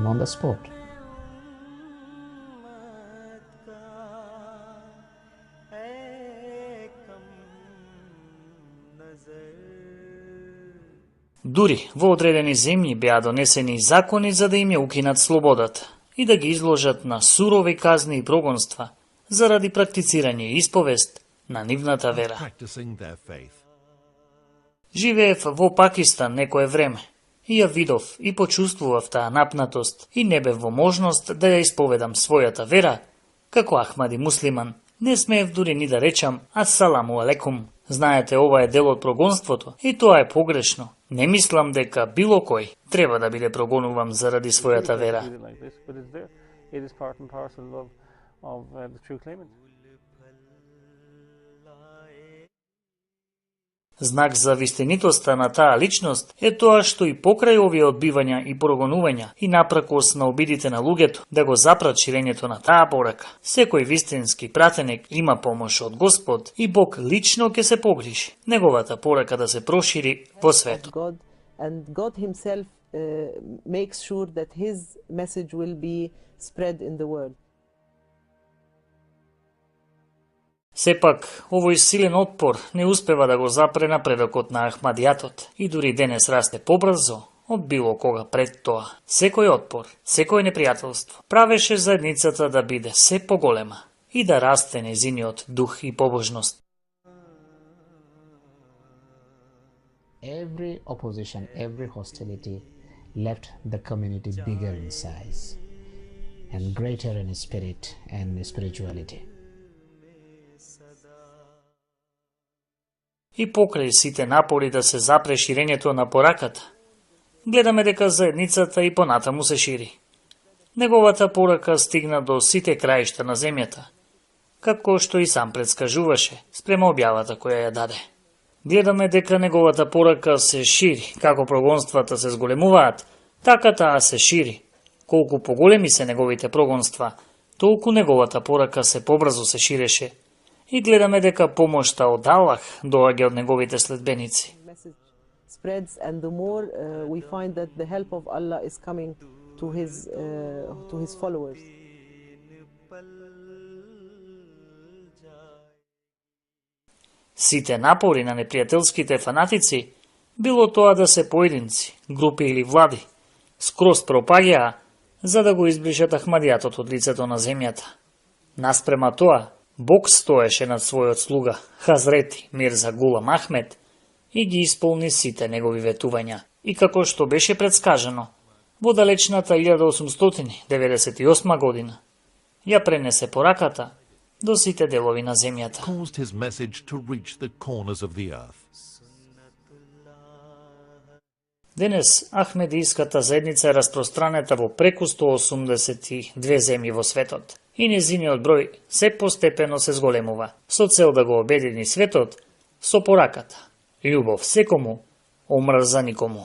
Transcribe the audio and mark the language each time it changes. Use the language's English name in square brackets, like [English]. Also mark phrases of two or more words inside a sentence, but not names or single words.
[Macedonian] Дури во одредени земји беа донесени закони за да им ја укинат слободата и да ги изложат на сурови казни и прогонства заради практицирање и исповест на нивната вера. [English] Practicing their faith. [Macedonian] Живеев во Пакистан некое време и ја видов и почувствував таа напнатост и не бев во можност да ја исповедам својата вера, како Ахмади муслиман. Не смеев дури ни да речам [Arabic] السلام عليكم. [Macedonian] Знаете, ова е дел од прогонството и тоа е погрешно. Не мислам дека било кој треба да биде прогонуван заради својата вера. [English] It is part and parcel of the true claimant. [Macedonian] Знак за вистинитоста на таа личност е тоа што и покрај овие одбивања и прогонувања и напракос на обидите на луѓето да го запрат ширењето на таа порака, секој вистински пратеник има помош од Господ и Бог лично ќе се погрижи неговата порака да се прошири во светот. [English] God, and God himself makes sure that his message will be spread in the world. [Macedonian] Сепак, овој силен отпор не успева да го запре напредокот на Ахмадијатот и дури денес расте побрзо од било кога пред тоа. Секој отпор, секој непријателство правеше заедницата да биде се поголема и да расте незиниот дух и побожност. [English] Every opposition, every hostility left the community bigger in size and greater in spirit and spirituality. [Macedonian] И покрај сите напори да се запре ширењето на пораката, гледаме дека заедницата и понатаму се шири. Неговата порака стигна до сите краишта на земјата, како што и сам предскажуваше спрема објавата која ја даде. Гледаме дека неговата порака се шири, како прогонствата се зголемуваат, така таа се шири. Колку поголеми се неговите прогонства, толку неговата порака се побрзо се ширеше. И гледаме дека помошта од Аллах доаѓа од неговите следбеници. [English] Message spreads, and the more we find that the help of Allah is coming to his followers. [Macedonian] Сите напори на непријателските фанатици, било тоа да се поединци, групи или влади, скроз пропаѓаа за да го изближат Ахмадијатот од лицето на земјата. Наспрема тоа, Бог стоеше над својот слуга, Хазрети Мирза Гулам Ахмед, и ги исполни сите негови ветувања. И како што беше предскажано, во далечната 1898 година, ја пренесе пораката до сите делови на земјата. [English] Caused his message to reach the corners of the earth. [Macedonian] Денес Ахмедијската заедница е распространета во преку 182 земји во светот и незиниот број се постепено се зголемува, со цел да го обедини светот со пораката: љубов секому, омрза никому.